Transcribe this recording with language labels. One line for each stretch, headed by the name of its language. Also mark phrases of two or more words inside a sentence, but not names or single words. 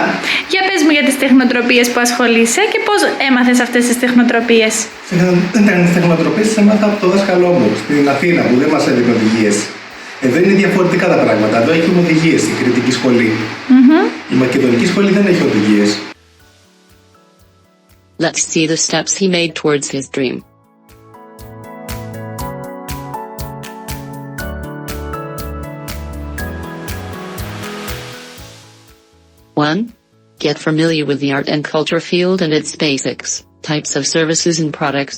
Greek: Για πες μου για τις τεχνοτροπίες που ασχολείσαι και πώς έμαθες αυτές τις τεχνοτροπίες. Τις τεχνοτροπίες τις έμαθα από το δάσκαλό μου στην Αθήνα που δεν μας έδινε οδηγίες. Εδώ είναι διαφορετικά τα πράγματα. Εδώ έχουμε οδηγίες η κριτική σχολή. Η μακεδονική σχολή δεν έχει οδηγίες.
English: Let's see the steps he made towards his dream. One, get familiar with the art and culture field and its basics, types of services and products.